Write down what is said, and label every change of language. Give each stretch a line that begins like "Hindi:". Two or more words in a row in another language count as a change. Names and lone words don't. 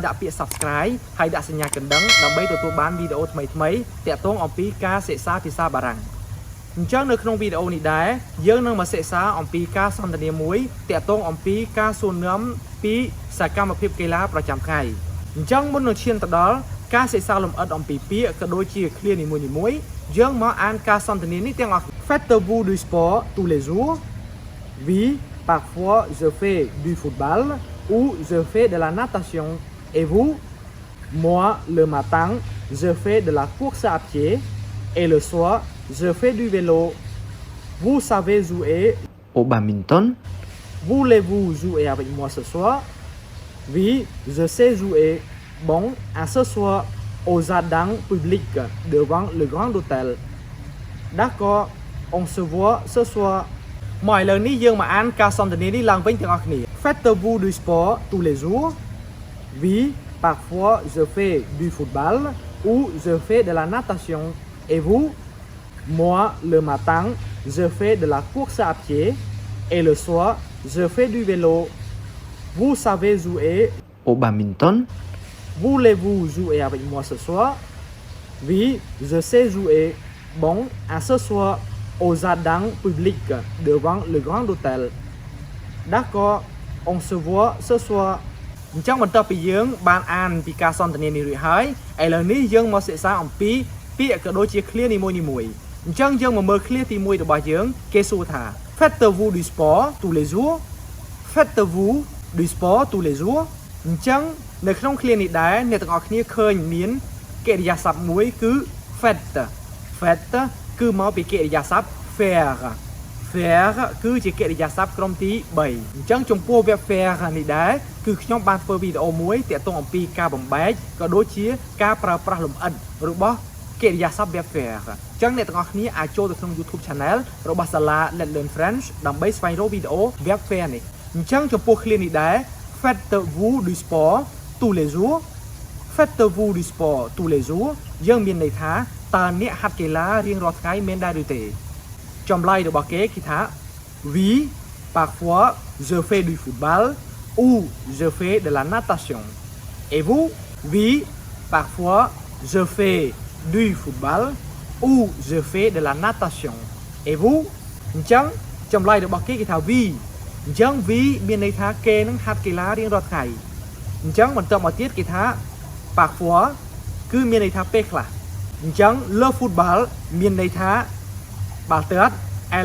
Khmer: ដាក់ពាក្យ Subscribe ហើយដាក់សញ្ញាកណ្ដឹងដើម្បីទទួលបានវីដេអូថ្មីៗទាក់ទងអំពីការសិក្សាភាសាបារាំងអញ្ចឹងនៅក្នុងវីដេអូនេះដែរយើងនឹងមកសិក្សាអំពីការសន្ទនាមួយទាក់ទងអំពីការសួរនាំពីសកម្មភាពកីឡាប្រចាំថ្ងៃអញ្ចឹងមុននឹងឈានទៅដល់ការសិក្សាលម្អិតអំពីពាក្យក៏ដូចជាឃ្លានីមួយៗយើងមកអានការសន្ទនានេះទាំងអស់
French: Faites-vous du sport tous les jours? Oui, parfois je fais du football ou je fais de la natation. Et vous? Moi, le matin, je fais de la course à pied et le soir, je fais du vélo. Vous savez jouer au badminton? Voulez-vous jouer avec moi ce soir? Oui, je sais jouer. Bon, à ce soir, au jardin public devant le grand hôtel. D'accord, on se voit ce soir.
Khmer: មកឥឡូវនេះយើងមកអានការសន្ទនានេះឡើងវិញទាំងអស់គ្នា
French: Faites-vous du sport tous les jours? Oui, parfois je fais du football ou je fais de la natation. Et vous? Moi, le matin, je fais de la course à pied et le soir, je fais du vélo. Vous savez jouer au badminton? Voulez-vous jouer avec moi ce soir? Oui, je sais jouer. Bon, à ce soir, au jardin public devant le grand hôtel. D'accord, on se voit ce soir.
Khmer: អញ្ចឹងបន្ទាប់ពីយើងបានអានពីការសន្ទនានេះរួចហើយឥឡូវនេះយើងមកសិក្សាអំពីពាក្យក៏ដូចជាឃ្លានីមួយៗអញ្ចឹងយើងមកមើលឃ្លាទី1របស់យើងគេសួរថា
French: Faites-vous du sport tous les jours? Faites-vous du sport tous les jours?
Khmer: អញ្ចឹងនៅក្នុងឃ្លានេះដែរអ្នកទាំងអស់គ្នាឃើញមានកិរិយាសព្ទមួយគឺ fait គឺមកពីកិរិយាសព្ទ faire គឺជាកិរិយាសព្ទក្រុមទី3អញ្ចឹងចំពោះ verb faire នេះដែរគឺខ្ញុំបានធ្វើវីដេអូមួយទាក់ទងអំពីការបំបែកក៏ដូចជាការប្រើប្រាស់លម្អិតរបស់កិរិយាសព្ទ verb faire អញ្ចឹងអ្នកទាំងអស់គ្នាអាចចូលទៅក្នុង YouTube Channel របស់សាលា Let's Learn French ដើម្បីស្វែងរកវីដេអូ verb faire នេះអញ្ចឹងចំពោះឃ្លានេះដែរ
French: Faites-vous du sport tous les jours? Faites-vous du sport tous les jours?
Khmer: យើងមានន័យថាតើអ្នកហាត់កីឡារៀងរាល់ថ្ងៃមែនដែរឬទេចម្លើយរបស់គេគឺថា
French: Oui, parfois je fais du football ou je fais de la natation. Et vous? Oui, parfois je fais du football ou je fais de la natation. Et vous?
Khmer: អញ្ចឹងចម្លើយរបស់គេគឺថា Oui អញ្ចឹង Oui មានន័យថាគេនឹងហាត់កីឡារៀងរាល់ថ្ងៃអញ្ចឹងបន្តមកទៀតគេថា parfois គឺមានន័យថាពេលខ្លះអញ្ចឹង
French: le football
Khmer: មានន័យថាបាល់ទះ et